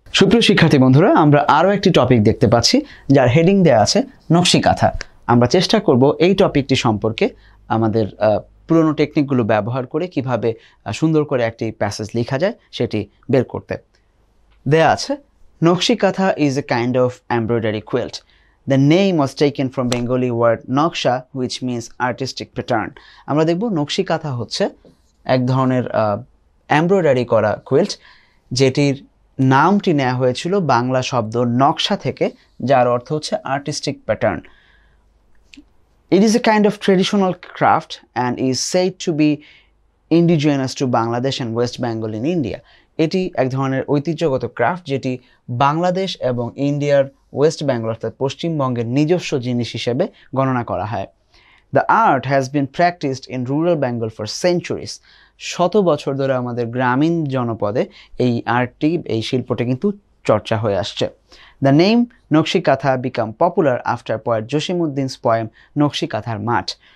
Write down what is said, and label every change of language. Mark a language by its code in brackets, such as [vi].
[bn] সুপ্রিয় শিক্ষার্থী বন্ধুরা, আমরা আরও একটি টপিক দেখতে পাচ্ছি যার হেডিং দেওয়া আছে নকশিকাথা। আমরা চেষ্টা করব এই টপিকটি সম্পর্কে আমাদের পুরনো টেকনিকগুলো ব্যবহার করে কিভাবে সুন্দর করে একটি প্যাসেজ লেখা যায় সেটি বের করতে। দেয়া আছে [en] Nakshi kantha is a kind of embroidery quilt. The name was taken from Bengali word naksha which means artistic pattern. [bn] আমরা দেখব নকশিকাথা হচ্ছে এক ধরনের এমব্রয়ডারি করা কুইল্ট যেটির নামটি নেওয়া হয়েছিল বাংলা শব্দ নকশা থেকে, যার অর্থ হচ্ছে artistic pattern. [en] It is a kind of traditional craft and is said to be indigenous to Bangladesh and West Bengal in India. [bn] এটি এক ধরনের ঐতিহ্যগত ক্রাফট যেটি বাংলাদেশ এবং ইন্ডিয়ার ওয়েস্ট বেঙ্গল অর্থাৎ পশ্চিমবঙ্গের নিজস্ব জিনিস হিসেবে গণনা করা হয়। [en] The art has been practiced in rural Bengal for centuries. [bn] শত বছর ধরে আমাদের গ্রামীণ জনপদে এই আর্টটি, এই শিল্পটি কিন্তু চর্চা হয়ে আসছে। [en] The name nakshi kantha became popular after poet Jasimuddin's poem নকশিকাথার মাঠ।